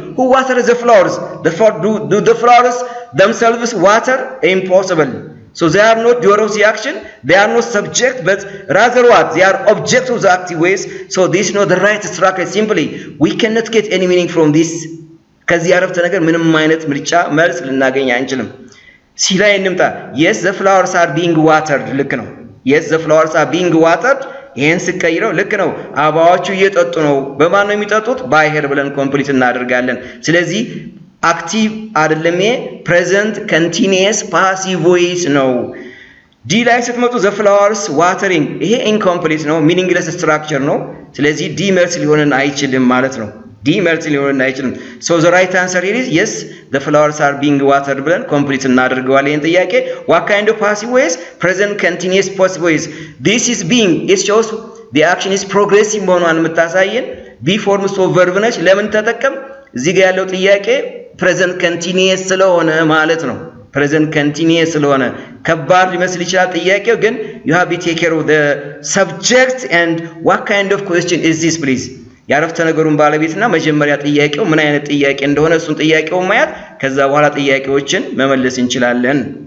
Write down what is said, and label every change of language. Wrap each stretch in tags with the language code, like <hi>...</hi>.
<en>who waters the flowers? do the flowers themselves water? impossible. so they are not doer of the action, they are not subject, but rather what? they are object of the active ways. so this is not the right structure. simply we cannot get any meaning from this.</en> <am>ከዚህ አረፍተ ነገር ምንም አይነት ምርጫ መልስ ልናገኝ አንችልም። ሲ ላይ እንምጣ።</am> <en>yes the flowers are being watered</en> <am>ልክ ነው። yes the flowers are being watered ይሄን ስቀይረው ልክ ነው። አበባዎቹ እየጠጡ ነው። በማን ነው የሚጠጡት? ባይሄር ብለን ኮምፕሊት እናደርጋለን። ስለዚህ አክቲቭ አይደለም፣ ፕሬዘንት ኮንቲኒየስ ፓሲቭ ቮይስ ነው። ዲ ላይ ስትመጡ</am> <en>the flowers watering</en> <am>ይሄ ኢንኮምፕሊት ነው፣ ሚኒንግለስ ስትራክቸር ነው። ስለዚህ ዲ መልስ ሊሆንን አይችልም ማለት ነው። ዲ መልስ ሊሆንን አይችልም።</am> <en>so the right answer here is yes the flowers are being watered</en> <am>ብለን ኮምፕሊት እናደርገዋለን ይሄን ጥያቄ።</am> <en>what kind of passive voice? present continuous passive voice. this is being, it shows the action is progressive</en> <am>መሆኗን የምታሳየን</am> <en>be forms of verb</en> <am>ነች። ለምን ተጠቀም? እዚህ ጋር ያለው ጥያቄ</am> <en>present continuous</en> <am>ስለሆነ ማለት ነው። present continuous ስለሆነ ከባድ ሊመስል ይችላል ጥያቄው ግን</am> <en>you have to take care of the subject and what kind of question is this please</en> <am>ያረፍተ ነገሩን ባለቤትና መጀመሪያ ጥያቄው ምን አይነት ጥያቄ እንደሆነ እሱን ጥያቄው ማየት ከዛ በኋላ ጥያቄዎችን መመለስ እንችላለን</am>